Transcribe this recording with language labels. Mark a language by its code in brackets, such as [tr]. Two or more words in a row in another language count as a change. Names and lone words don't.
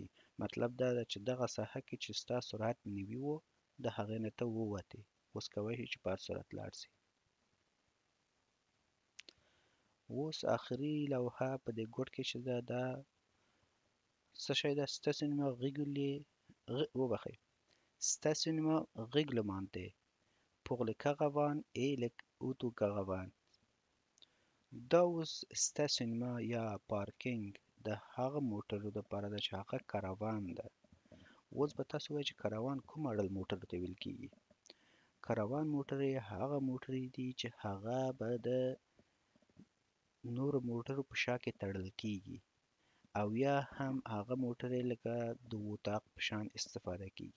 [ps] مطلب دا ده چې دغه ساحه کې چې ستا سرعت نیوي و د هغې نه ته ووتې، اوس کولی شي چې په هر سرعت لاړ سي. اوس آخري لوحه په دې ګوټ کې چې ده دا څه شی ده؟ [fr] stationnement réglementé وبخئ stationnement réglementé pour les caravanes et les autocaravanes. [ps] دا اوس ستاسیونما یا پارکینګ د هغه موټرو دپاره ده چې هغه کاروان ده. اوس به تاسو وایئ چې کاروان کوم ډول موټرو ته ویل کېږي؟ کاروان موټرې هغه موټرې دي چې هغه به د نورو موټرو په شا کې تړل کېږي، او یا هم هغه موټرې لکه د اطاق په شان استفاده کېږي.